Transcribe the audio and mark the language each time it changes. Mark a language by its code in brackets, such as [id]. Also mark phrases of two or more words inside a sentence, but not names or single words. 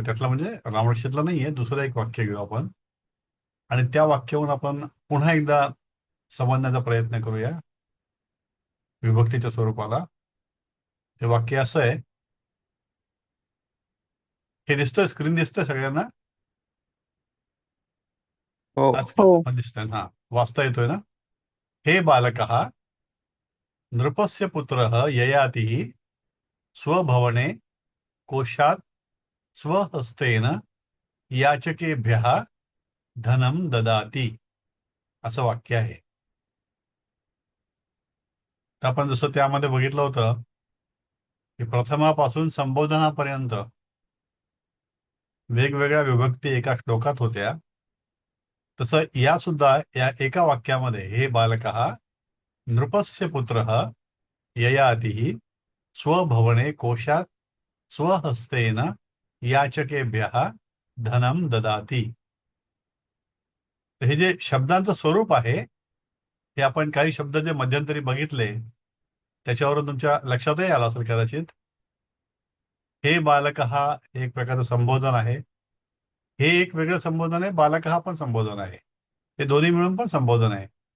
[mr] त्यातलं म्हणजे रामरक्षेतलं नाहीये, दुसरं एक वाक्य घेऊ आपण आणि त्या वाक्यावरून आपण पुन्हा एकदा समजण्याचा प्रयत्न करूया विभक्तीच्या स्वरूपाला. ते वाक्य असं आहे. हे दिसतंय, स्क्रीन दिसतंय सगळ्यांना? हो. दिसतंय ना? वाचता येतोय ना? [sa] हे बालकः नृपस्य पुत्रः ययातिः स्वभवने कोशात स्वहस्तेन याचकेभ्यः धनम ददाती, [mr] असं वाक्य आहे. तर आपण जसं त्यामध्ये बघितलं होतं की प्रथमापासून संबोधनापर्यंत वेगवेगळ्या विभक्ती एका श्लोकात होत्या, तसं या सुद्धा या एका वाक्यामध्ये [sa] हे बालकः नृपस्य पुत्रः ययातिः स्वभवने कोशात स्वहस्तेन याचकेभ्यः धनम ददाती. [mr] हे जे शब्दांचं स्वरूप आहे हे आपण काही शब्द जे मध्यंतरी बघितले त्याच्यावरून तुमच्या लक्षातही आला असेल कदाचित. हे बालक हा एक प्रकारचं संबोधन आहे, हे एक वेगळं संबोधन आहे, बालक हा पण संबोधन आहे, हे दोन्ही मिळून पण संबोधन आहे.